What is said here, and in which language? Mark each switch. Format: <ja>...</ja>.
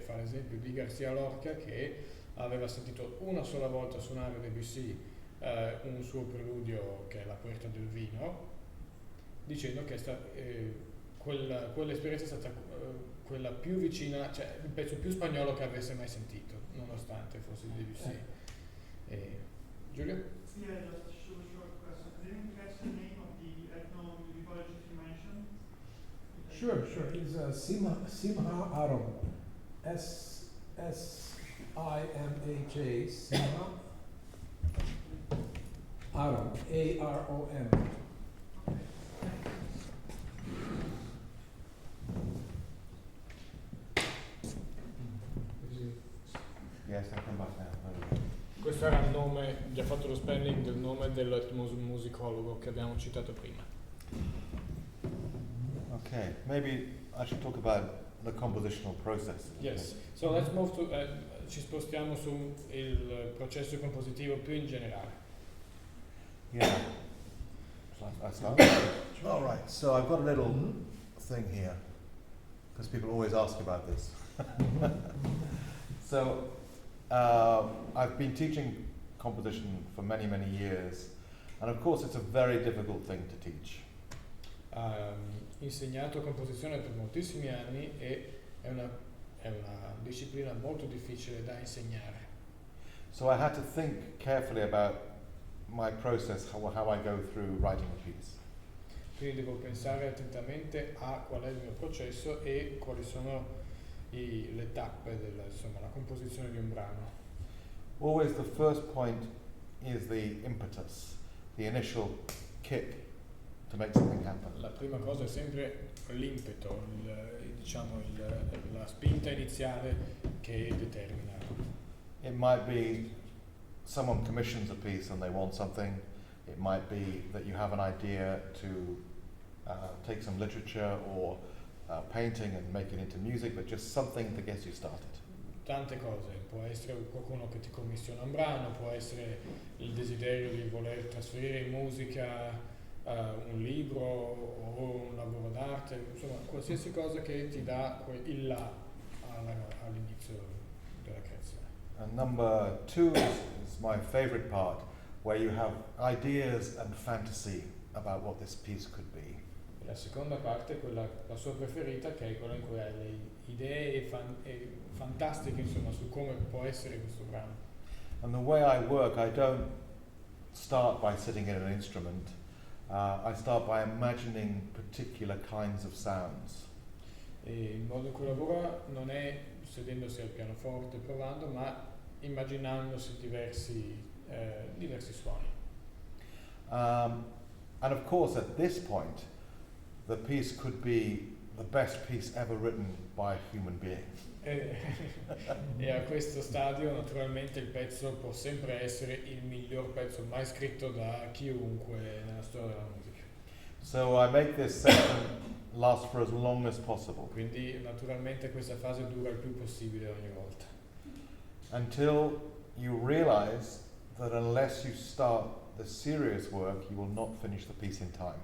<it>Fa l'esempio di Garcia Lorca che aveva sentito una sola volta suonare Debussy un suo preludio che è la Puerta del Vino, dicendo che quell'esperienza è stata quella più vicina, cioè il pezzo più spagnolo che avesse mai sentito, nonostante fosse di Debussy. Giulio?</it> <en>Yeah, just a short question. I didn't catch the name of the ethnomusicologist you mentioned. Sure. He's Simha Aram. S-I-M-H-A, Simha Aram. A-R-O-M. Yes, I come back now.</en> <it>Questo era il nome, gli ha fatto lo spelling del nome dell'etnomusicologo che abbiamo citato prima.</it> <en>Okay, maybe I should talk about the compositional process. Yes, so let's move to,</en> <it>ci spostiamo sul processo compositivo più in generale.</it> <en>Yeah. Shall I start? All right, so I've got a little thing here, because people always ask about this. So, I've been teaching composition for many, many years, and of course it's a very difficult thing to teach.</en> <it>Insegnato composizione per moltissimi anni e è una disciplina molto difficile da insegnare.</it> <en>So I had to think carefully about my process, how I go through writing a piece.</en> <it>Quindi devo pensare attentamente a qual è il mio processo e quali sono le tappe della composizione di un brano.</it> <en>Always the first point is the impetus, the initial kick to make something happen.</en> <it>La prima cosa è sempre l'impeto, la spinta iniziale che determina.</it> <en>It might be someone commissions a piece and they want something. It might be that you have an idea to take some literature or painting and make it into music, but just something that gets you started.</en> <it>Tante cose, può essere qualcuno che ti commissiona un brano, può essere il desiderio di voler trasferire in musica un libro o un lavoro d'arte, insomma qualsiasi cosa che ti dà il là all'inizio della creazione.</it> <en>And number 2 is my favorite part, where you have ideas and fantasy about what this piece could be.</en> <it>La seconda parte è quella, la sua preferita, che è quella in cui hai le idee fantastiche, insomma, su come può essere questo brano.</it> <en>And the way I work, I don't start by sitting in an instrument. I start by imagining particular kinds of sounds.</en> <it>E il modo in cui lavora non è sedendosi al pianoforte provando, ma immaginandosi diversi suoni.</it> <en>And of course, at this point, the piece could be the best piece ever written by a human being.</en> <it>E a questo stadio naturalmente il pezzo può sempre essere il miglior pezzo mai scritto da chiunque nella storia della musica.</it> <en>So I make this section last for as long as possible,</en> <it>Quindi naturalmente questa fase dura il più possibile ogni volta.</it> <en>until you realize that unless you start the serious work, you will not finish the piece in time.</en>